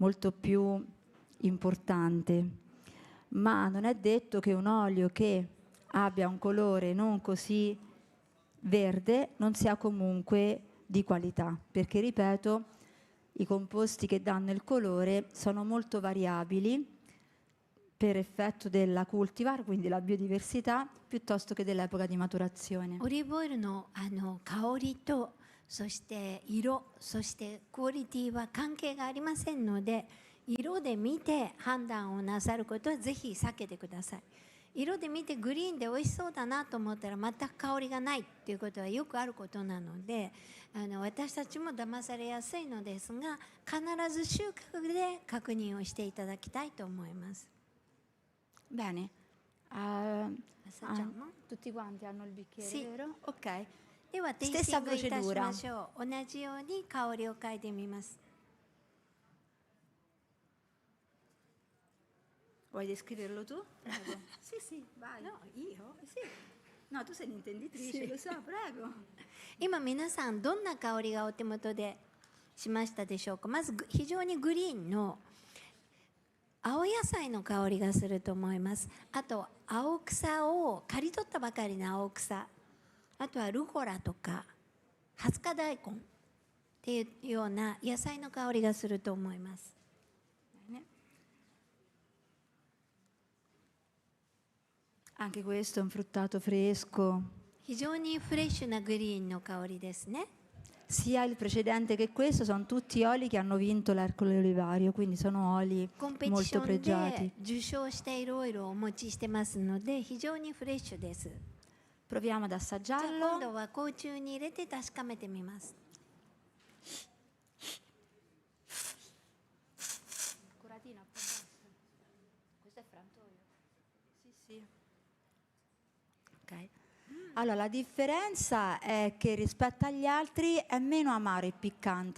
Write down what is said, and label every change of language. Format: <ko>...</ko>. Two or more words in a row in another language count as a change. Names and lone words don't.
<it>molto più importante, ma non è detto che un olio che abbia un colore non così verde non sia comunque di qualità, perché ripeto, i composti che danno il colore sono molto variabili per effetto della cultivar, quindi la biodiversità, piuttosto che dell'epoca di maturazione.</it> <ja>オリーブオイルの香りとそして色そしてクオリティは関係がありませんので、色で見て判断をなさることはぜひ避けてください。色で見てグリーンで美味しそうだなと思ったら全く香りがないっていうことはよくあることなので、私たちも騙されやすいのですが、必ず収穫で確認をしていただきたいと思います。</ja> <it>Bene, tutti quanti hanno il bicchiere, Sì. vero? Ok.</it> <ja>ではテイスティ</ja> <it>Stessa</it> <ja>ングいたし</ja> <it>procedura.</it> <ja>ましょう。同じように香りを嗅いでみます。</ja> <it>Vuoi descriverlo tu? Prego. Sì, sì, vai. No, io? Sì. No, tu sei l'intenditrice, Sì. lo so, prego.</it> <ja>今皆さんどんな香りがお手元でしましたでしょうか。まず非常にグリーンの青野菜の香りがすると思います。あと青草を刈り取ったばかりの青草、あとはルコラとかハツカ大根っていうような野菜の香りがすると思います。</ja> <it>Anche questo è un fruttato fresco.</it> <ja>非常にフレッシュなグリーンの香りですね。</ja> <it>Sia il precedente che questo sono tutti oli che hanno vinto l'Ercole Olivario, quindi sono oli</it> <ja>コンペティ</ja> <it>molto</it> <ja>ション</ja> <it>pregiati.</it> <ja>で受賞しているオイルをお持ちしてますので非常にフレッシュです。</ja> <it>Proviamo ad</it> <ja>じゃあ</ja> <it>assaggiarlo.</it> <ja>今度は口中に入れて確かめてみます。</ja> <it>Curatina un po' bassa. Questo è frantoio. Sì, sì. Ok. Allora, la differenza è che rispetto agli altri è meno amaro e piccante.</it>